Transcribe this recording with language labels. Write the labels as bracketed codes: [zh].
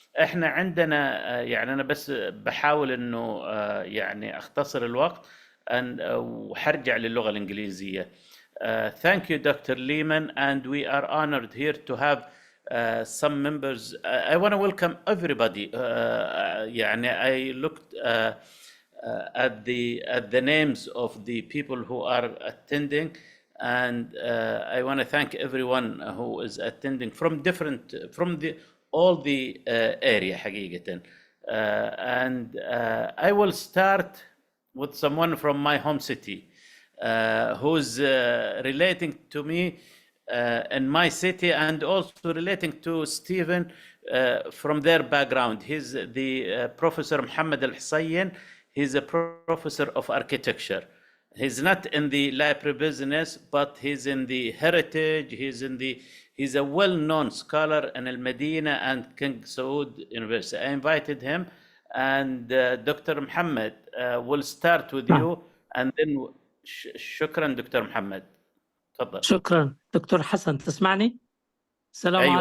[ar] احنا عندنا يعني انا بس بحاول انه يعني اختصر الوقت وحرجع للغة الإنجليزية. [en] Thank you, Dr. Lehmann, and we are honored here to have some members. I want to welcome everybody. يعني I looked at the names of the people who are attending, and I want to thank everyone who is attending from all the area حقيقة. And I will start with someone from my home city. who's relating to me in my city, and also relating to Steffen from their background. He's the Professor Muhammad Al-Hussein. He's a professor of architecture. He's not in the library business, but he's in the heritage. He's a well-known scholar in Al Medina and King Saud University. I invited him, and Dr. Muhammad will start with you, and then [ar] شكرا دكتور محمد. تفضل. شكرا دكتور حسن، تسمعني؟ السلام